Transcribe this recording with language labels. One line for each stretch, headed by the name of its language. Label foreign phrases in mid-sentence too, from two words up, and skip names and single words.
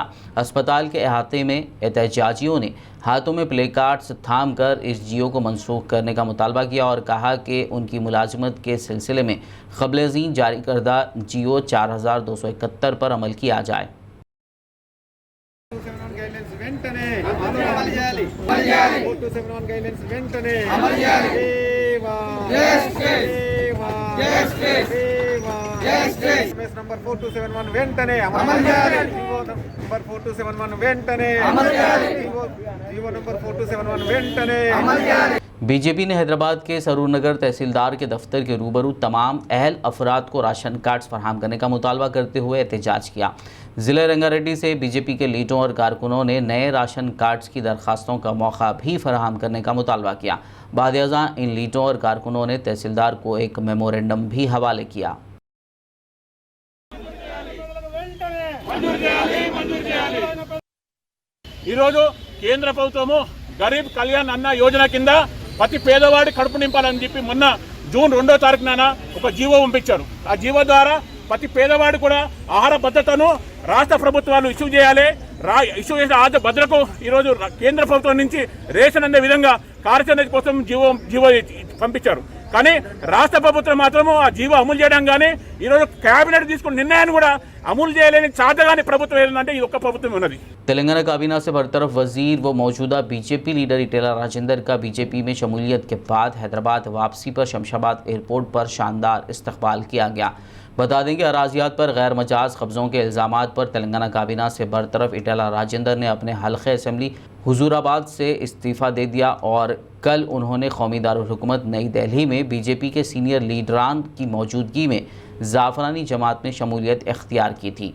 Urdu: اسپتال کے احاطے میں احتجاجیوں نے ہاتھوں میں پلے کارڈز تھام کر اس جی او کو منسوخ کرنے کا مطالبہ کیا اور کہا کہ ان کی ملازمت کے سلسلے میں قبل ازیں جاری کردہ جی او 4271 پر عمل کیا جائے.
Telugu: नंबर 4271 వెంటనే అమలు చేయాలి। నంబర్ 4271 వెంటనే అమలు చేయాలి। జీవో నంబర్ 4271 వెంటనే అమలు చేయాలి।
Urdu: بی جے پی نے حیدرآباد کے سرور نگر تحصیلدار کے دفتر کے روبرو تمام اہل افراد کو راشن کارڈز فراہم کرنے کا مطالبہ کرتے ہوئے احتجاج کیا. ضلع رنگاریڈی سے بی جے پی کے لیڈروں اور کارکنوں نے نئے راشن کارڈز کی درخواستوں کا موقع بھی فراہم کرنے کا مطالبہ کیا. بعد ازاں ان لیڈروں اور کارکنوں نے تحصیلدار کو ایک میمورنڈم بھی حوالے کیا.
Telugu: ఈరోజు కేంద్ర ప్రభుత్వము గరీబ్ కళ్యాణ్ అన్న యోజన కింద ప్రతి పేదవాడి కడుపు నింపాలని చెప్పి మొన్న జూన్ 2వ తారీఖున ఒక జీవో పంపించారు। ఆ జీవో ద్వారా ప్రతి పేదవాడి కూడా ఆహార భద్రతను రాష్ట్ర ప్రభుత్వాలు ఇష్యూ చేయాలి। ఇష్యూ చేసిన ఆహార భద్రతకు ఈరోజు కేంద్ర ప్రభుత్వం నుంచి రేషన్ అందే విధంగా కార్యాచరణ కోసం జీవో పంపించారు। కానీ రాష్ట్ర ప్రభుత్వం మాత్రము ఆ జీవో అమలు చేయడం కానీ ఈరోజు కేబినెట్ తీసుకున్న నిర్ణయాన్ని కూడా अमूल చేయలేని చాతగాని ప్రభుత్వం ఏంటంటే ఈ ఒక్క ప్రభుత్వం ఉన్నది।
Urdu: تلنگانہ کابینہ سے برطرف وزیر و موجودہ بی جے پی لیڈر ایٹالہ راجندر کا بی جے پی میں شمولیت کے بعد حیدرآباد واپسی پر شمس آباد ایئرپورٹ پر شاندار استقبال کیا گیا. بتا دیں کہ اراضیات پر غیر مجاز قبضوں کے الزامات پر تلنگانہ کابینہ سے برطرف ایٹالہ راجندر نے اپنے حلقہ اسمبلی حضورآباد سے استعفیٰ دے دیا اور کل انہوں نے قومی دارالحکومت نئی دہلی میں بی جے پی کے سینئر لیڈران کی موجودگی میں زعفرانی جماعت میں شمولیت اختیار کی تھی.